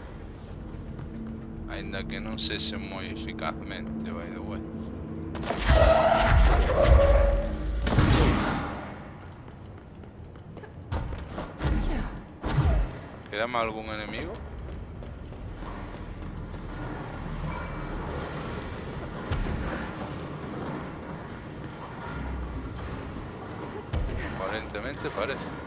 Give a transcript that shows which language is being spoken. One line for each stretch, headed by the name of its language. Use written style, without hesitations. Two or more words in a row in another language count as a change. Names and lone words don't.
Galician: Ainda que non sexe moi eficazmente,
English: by the way.
Galician: Quedame algún enemigo? Aparentemente parece.